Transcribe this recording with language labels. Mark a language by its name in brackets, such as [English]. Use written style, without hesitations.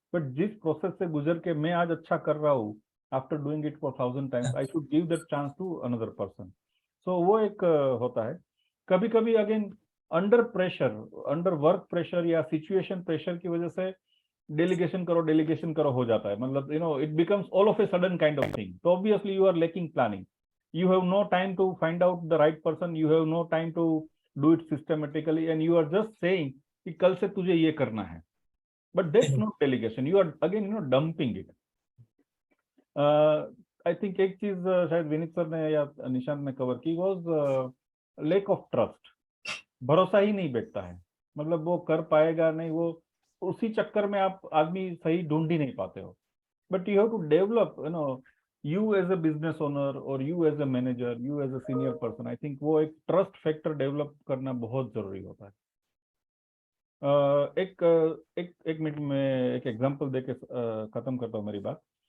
[English] but [Hindi] जिस process से गुजर के मैं आज अच्छा कर रहा हूँ [English] After doing it for 1000 times I should give that chance to another person. [Hindi] सो वो एक होता है. कभी कभी again [English] under pressure, under work pressure [Hindi] या सिचुएशन प्रेशर की वजह से डेलीगेशन करो हो जाता है. [English] मतलब it becomes all of a sudden kind of thing. तो obviously you are lacking planning, you have no time to find out the right person, you have no time to do it systematically, and you are just saying [Hindi] कि कल से तुझे ये करना है. [English] But that's not delegation, you are again dumping it. I think [Hindi] एक चीज शायद विनीत सर ने या निशांत ने कवर की [English] was lack of trust. [Hindi] भरोसा ही नहीं बैठता है. मतलब वो कर पाएगा नहीं, वो उसी चक्कर में आप आदमी सही ढूंढ ही नहीं पाते हो. [English] But you have to develop, you as a business owner or you as a manager, you as a senior person, I think [Hindi] वो एक trust factor develop करना बहुत जरूरी होता है. एक मिनट में एक एग्जांपल देके खत्म करता हूँ मेरी बात.